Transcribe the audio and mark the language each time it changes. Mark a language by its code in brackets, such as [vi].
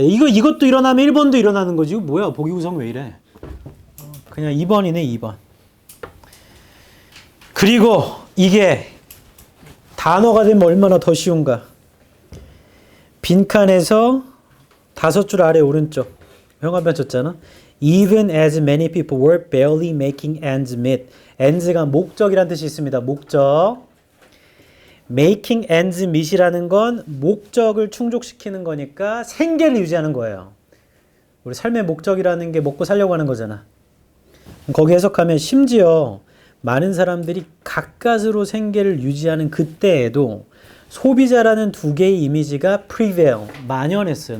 [ko] 이것도 일어나면 1번도 일어나는 거지. 이거 뭐야? 보기 구성 왜 이래? 그냥 2번이네, 2번. 그리고 이게 단어가 되면 얼마나 더 쉬운가. 빈칸에서 5줄 아래 오른쪽. 현관펜 쳤잖아. [en] Even as many people were barely making ends meet. [ko] ends가 목적이라는 뜻이 있습니다. 목적. [en] making ends meet [ko] 이라는 건 목적을 충족시키는 거니까 생계를 유지하는 거예요. 우리 삶의 목적이라는 게 먹고 살려고 하는 거잖아. 거기 해석하면 심지어 많은 사람들이 가까스로 생계를 유지하는 그때에도 소비자라는 두 개의 이미지가 prevail, 만연했어요.